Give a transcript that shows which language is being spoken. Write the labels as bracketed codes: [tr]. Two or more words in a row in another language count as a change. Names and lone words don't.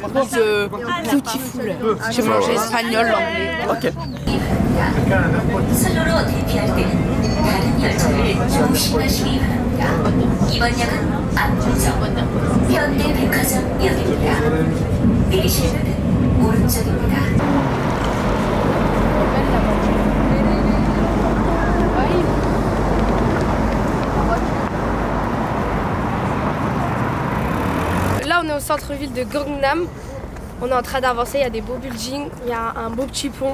[fr] Je mange espagnol, l'anglais. Ok. [ko] 바랍니다. 선로로 대피할 때는 다른 열차를 조심하시기 바랍니다. 이번 역은 압구정 현대백화점역입니다. 내리실 문은 오른쪽입니다. [fr] Là, on est au centre-ville de Gangnam. On est en train d'avancer, il y a des beaux buildings, il y a un beau petit pont.